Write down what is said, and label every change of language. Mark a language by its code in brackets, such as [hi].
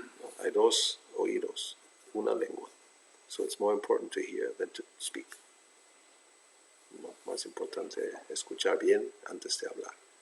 [es] No, hay dos oídos, una lengua. [en] So it's more important to hear than to speak. [es] Más importante escuchar bien antes de hablar.